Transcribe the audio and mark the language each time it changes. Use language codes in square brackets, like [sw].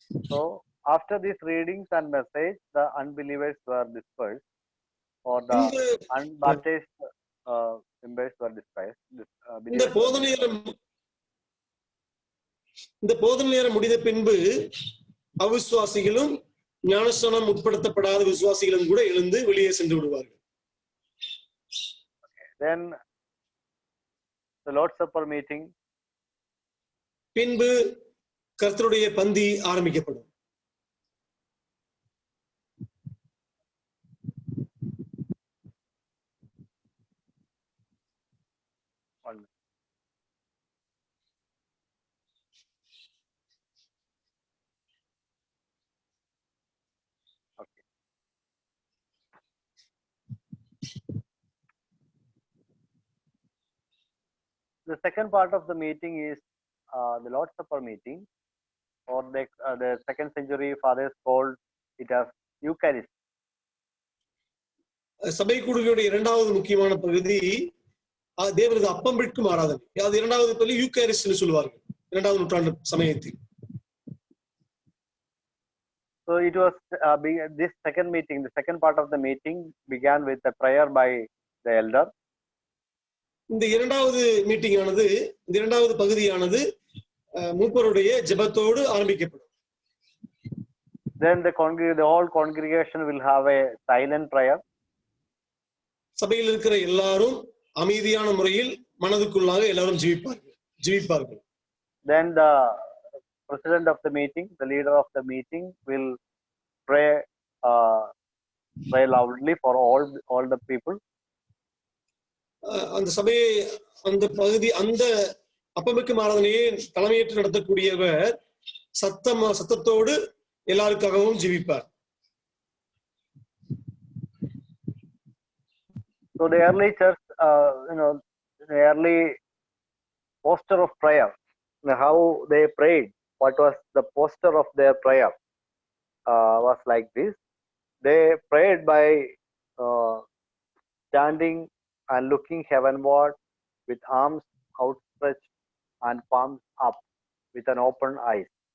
[en] So after these readings and message, the unbelievers were dispersed, or the unbaptized members were dispersed. [ta] இந்த போதனை நேரம் முடிந்த பின்பு அவிசுவாசிகளும் ஞானஸ்நானம் உட்படுத்தப்படாத விசுவாசிகளும் கூட எழுந்து வெளியே சென்று விடுவார்கள். [en] Then the Lord's Supper meeting. [ta] பின்பு கர்த்தருடைய பந்தி ஆரம்பிக்கப்படும். [en] The second part of the meeting is the Lord's Supper meeting, or the second century fathers called it as Eucharist. [ta] சபை கூடுகையுடைய இரண்டாவது முக்கியமான பகுதி தேவரது அப்பம் பிட்கும் ஆராதனை. அது இரண்டாவது பகுதி யூகாரிஸ்ட்னு சொல்வார்கள் இரண்டாவது நூற்றாண்டு சமயத்தில். [en] So it was this second meeting, the second part of the meeting began with a prayer by the elder. [ta] இந்த இரண்டாவது மீட்டிங் ஆனது, இந்த இரண்டாவது பகுதியானது மூப்பருடைய ஜெபத்தோடு ஆரம்பிக்கப்படும். [en] Then the whole congregation will have a silent prayer. [ta] சபையில் இருக்கிற எல்லாரும் அமைதியான முறையில் மனதுக்குள்ளாக எல்லாரும் ஜெபிப்பார்கள். [en] Then the president of the meeting, the leader of the meeting will pray loudly for all the people. [ta] அந்த சபையை, அந்த பகுதி, அந்த அப்பமிக்கும் ஆராதனையை தலைமையேற்று நடத்தக்கூடியவர் சத்தத்தோடு எல்லாருக்காகவும் ஜெபிப்பார். [en] So the early church, the early posture of prayer, how they prayed, what was the posture of their prayer, was like this. They prayed by standing and looking heavenward with arms outstretched and palms up with an open eyes.